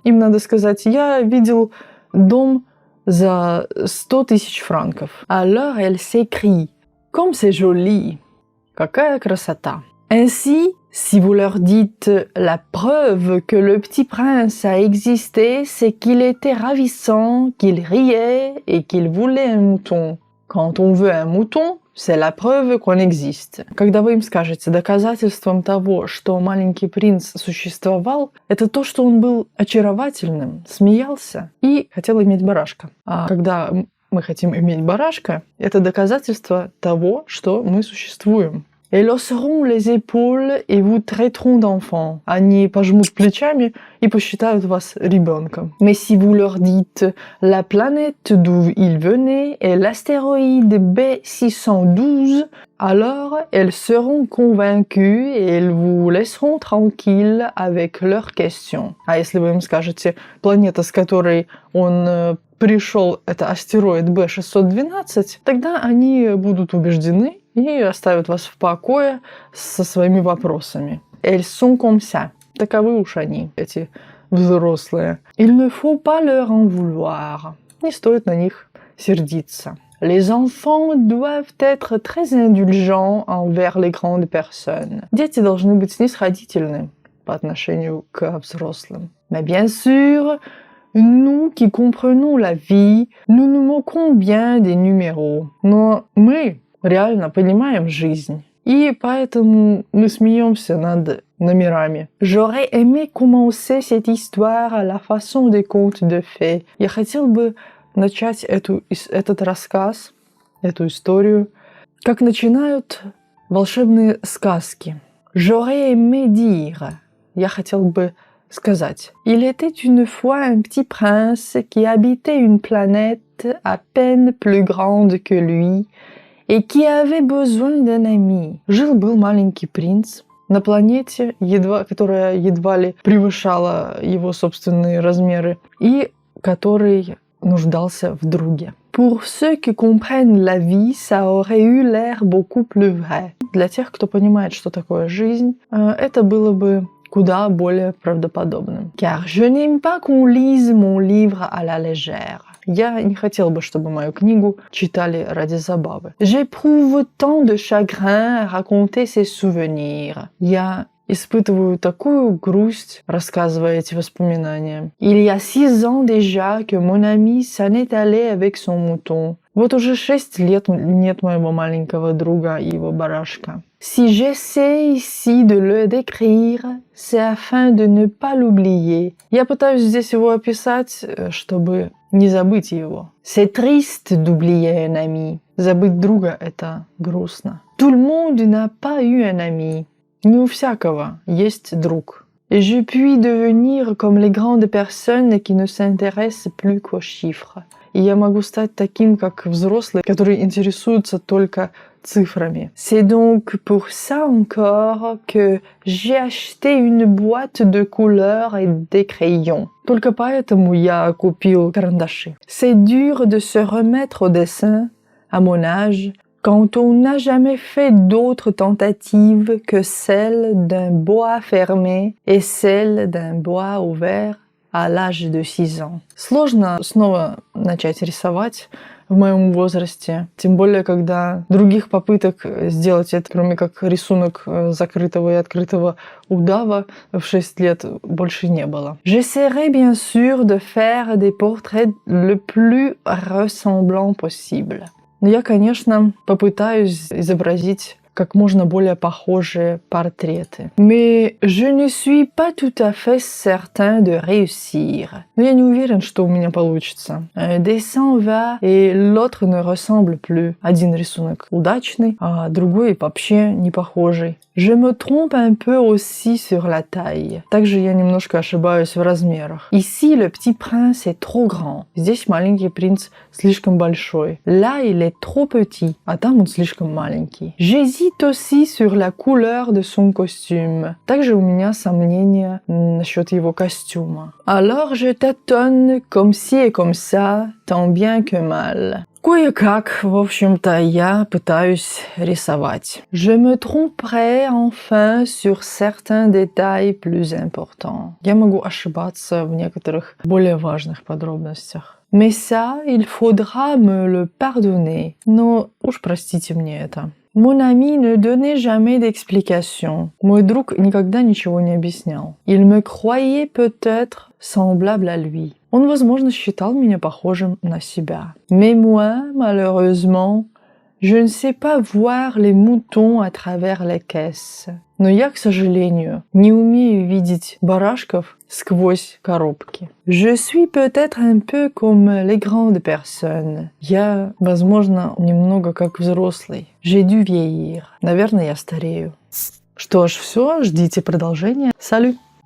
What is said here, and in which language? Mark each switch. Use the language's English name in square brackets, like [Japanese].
[Russian] Им надо сказать, я видел дом за 100 000 франков. [French] Alors elle s'écrie, comme c'est joli. [Russian] Какая красота. [French] Ainsi, si vous leur dites la preuve que le petit prince a existé, c'est qu'il était ravissant, qu'il riait et qu'il voulait un mouton. Quand on veut un mouton, c'est la preuve qu'on existe. [Russian] Когда вы им скажете, доказательством того, что маленький принц существовал, это то, что он был очаровательным, смеялся и хотел иметь барашка. А когда мы хотим иметь барашка, это доказательство того, что мы существуем. [French] Elles hausseront les épaules et vous traiteront d'enfant. [Russian] Они пожмут плечами и посчитают вас ребенком. [French] Mais si vous leur dites la planète d'où ils venaient est l'astéroïde B612, alors elles seront convaincues et elles vous laisseront tranquille avec leurs questions. [Russian] А если вы им скажете, планета, с которой он пришел, это астероид B612, тогда они будут убеждены и оставят вас в покое со своими вопросами. [French] Elles sont comme ça. [Russian] Таковы уж они, эти взрослые. [French] Il ne faut pas leur en vouloir. [Russian] Не стоит на них сердиться. [French] Les enfants doivent être très indulgents envers les grandes personnes. [Russian] Дети должны быть снисходительны по отношению к взрослым. [French] Mais bien sûr, nous qui comprenons la vie, nous nous moquons bien des numéros. [Russian] Но мы реально понимаем жизнь. И поэтому мы смеемся над номерами. [French] J'aurais aimé commencer cette histoire à la façon des contes de fées. [Russian] Я хотел бы начать этот рассказ, эту историю, как начинают волшебные сказки. [French] J'aurais aimé dire. [Russian] Я хотел бы сказать. [French] Il était une fois un petit prince qui habitait une planète à peine plus grande que lui, et qui avait besoin d'un ami. [Russian] Жил-был маленький принц на планете, которая едва ли превышала его собственные размеры, и который нуждался в друге. [French] Pour ceux qui comprennent la vie, ça aurait eu l'air beaucoup plus vrai. [Russian] Для тех, кто понимает, что такое жизнь, это было бы куда более правдоподобным. [French] Car je n'aime pas qu'on lise mon livre à la légère. [Russian] Я не хотел бы, чтобы мою книгу читали ради забавы. [French] J'éprouve tant de chagrin à raconter ces souvenirs. [Russian] Я испытываю такую грусть, рассказывая эти воспоминания. [French] Il y a 6 ans déjà que mon ami s'en est allé avec son mouton. [Russian] Вот уже 6 лет нет моего маленького друга и его барашка. [French] Si j'essaie ici de le décrire, c'est afin de ne pas l'oublier. [Russian] Я пытаюсь здесь его описать, чтобы не забыть его. [French] C'est triste d'oublier un ami. [Russian] Забыть друга — это грустно. [French] Tout le monde n'a pas eu un ami. [Russian] Не у всякого есть друг. [French] Et je puis devenir comme les grandes personnes qui ne s'intéressent plus qu'aux chiffres. [Russian] И я могу стать таким, как взрослые, которые интересуются только цифрами. [French] C'est donc pour ça encore que j'ai acheté une boîte de couleurs et des crayons. [Russian] Только поэтому я купил карандаши. [French] C'est dur de se remettre au dessin à mon âge. quand on n'a jamais fait d'autres tentatives que celle d'un bois fermé et celle d'un bois ouvert à l'âge de 6 ans. [Russian] Сложно снова начать рисовать в моем возрасте, тем более, когда других попыток сделать это, кроме как рисунок закрытого и открытого удава, в 6 лет больше не было. [French] J'essaierai bien sûr de faire des portraits le plus ressemblants possible. [Russian] Но я, конечно, попытаюсь изобразить как можно более похожие портреты. [French] Mais je ne suis pas tout à fait certain de réussir. [Russian] Но я не уверен, что у меня получится. [French] Un dessin va et l'autre ne ressemble plus. [Russian] Один рисунок удачный, а другой вообще не похожий. [French] Je me trompe un peu aussi sur la taille. [Russian] Также я немножко ошибаюсь в размерах. [French] Ici, le petit prince est trop grand. [Russian] Здесь маленький принц слишком большой. [French] Là, il est trop petit. [Russian] А там он слишком маленький. [French] J'hésite aussi sur la couleur de son costume. [Russian] Также у меня сомнения насчет его костюма. [French] Alors, je tâtonne comme ci et comme ça, tant bien que mal. [Russian] Кое-как, в общем-то, я пытаюсь рисовать. [French] Je me tromperai enfin sur certains détails plus importants. [Russian] Я могу ошибаться в некоторых более важных подробностях. [French] Mais ça, il faudra me le pardonner. [Russian] Но уж простите мне это. [French] Mon ami ne donnait jamais d'explication. [Russian] Мой друг никогда ничего не объяснял. [French] Il me croyait peut-être semblable à lui. [Russian] Он, возможно, считал меня похожим на себя. [French] Mais moi, malheureusement, je ne sais pas voir les moutons à travers les caisses. [Russian] Но я, к сожалению, не умею видеть барашков сквозь коробки. [French] Je suis peut-être un peu comme les grandes personnes. [Russian] Я, возможно, немного как взрослый. [French] J'ai dû vieillir. [Russian] Наверное, я старею. Что ж, все, ждите продолжения. [French] Salut!